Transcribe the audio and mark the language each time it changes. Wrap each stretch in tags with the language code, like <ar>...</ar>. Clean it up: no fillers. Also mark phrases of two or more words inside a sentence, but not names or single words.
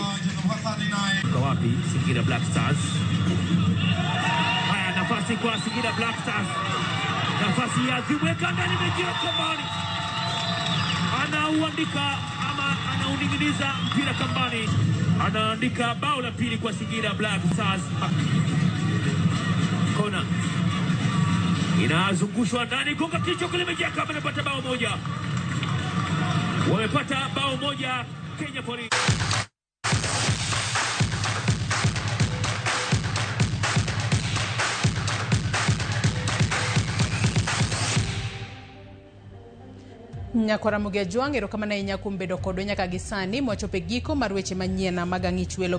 <sw>Kwa wapi Singida Black Stars? Haya, nafasi kwa Singida Black Stars, nafasi ya ziweka ndani, imejia Kambani, anauandika ama anauninginiza mpira Kambani, anaandika bao la pili kwa Singida Black Stars. Kona inazungushwa ndani, gonga kichwa kule, imejia Kambani, anapata bao moja. Wamepata bao moja Kenya Police.</sw> <luo>Nyakora Mugejuang erokamana inya kumbedo kodo nyaka gisani mwachope giko mar weche manyiena magang'ich welo.</luo>